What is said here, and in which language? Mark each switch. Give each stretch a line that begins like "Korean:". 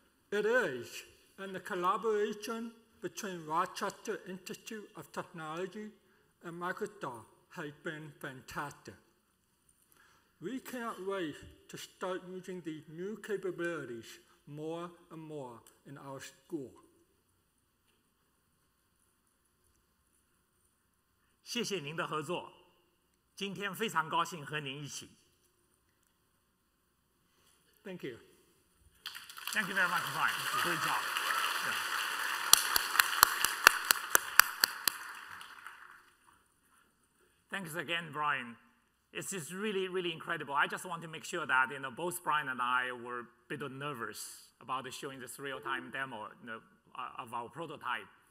English: It is, and the collaboration between Rochester Institute of Technology and Microsoft has been fantastic. We can't wait to start using these new capabilities more and more in our school.
Chinese: 谢谢您的合作，今天非常高兴和您一起。
English: Thank you. Thank you very much, Brian. Great job. Yeah. Thanks again, Brian. It's just really, really incredible. I just want to make sure that both Brian and I were a bit nervous about showing this real-time demo of our prototype.